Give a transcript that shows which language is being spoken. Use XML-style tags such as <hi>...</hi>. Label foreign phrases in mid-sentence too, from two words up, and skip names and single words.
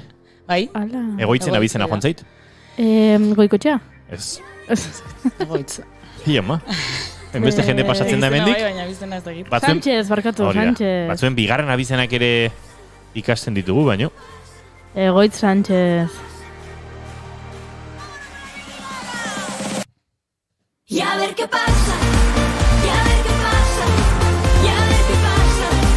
<eu>Bai. Egoitzen abizena joan zait? Goikotxea? Ez. Egoitza. Hiama. Enbeste jende pasatzen da hemendik. Sánchez, barkatu, Sánchez. Batzuen bigarren abizenak ere ikasten ditugu, baino. Egoitz Sánchez.</eu> <es>Y a ver qué pasa, y a ver qué pasa, y a ver qué pasa.</es>